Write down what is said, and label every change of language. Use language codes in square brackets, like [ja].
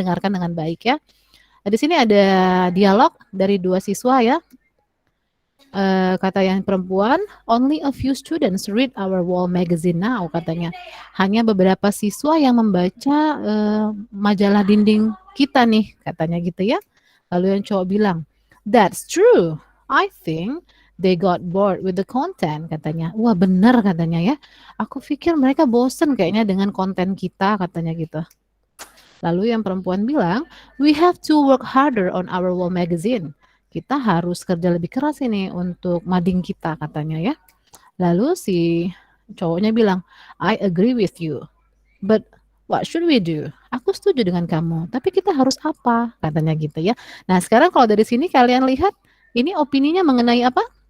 [id] Dengarkan dengan baik ya. Di sini ada dialog dari 2 siswa ya. Kata yang perempuan, [en] only a few students read our wall magazine now, [id] katanya. Hanya beberapa siswa yang membaca majalah dinding kita nih, katanya gitu ya. Lalu yang cowok bilang, [en] that's true. I think they got bored with the content, [id] katanya. Wah benar katanya ya. Aku pikir mereka bosen kayaknya dengan konten kita, katanya gitu. Lalu yang perempuan bilang, [en] we have to work harder on our wall magazine. [id] Kita harus kerja lebih keras ini untuk mading kita, katanya ya. Lalu si cowoknya bilang, [en] I agree with you. But what should we do? [id] Aku setuju dengan kamu, tapi kita harus apa? Katanya gitu ya. Nah sekarang kalau dari sini kalian lihat, ini opininya mengenai apa?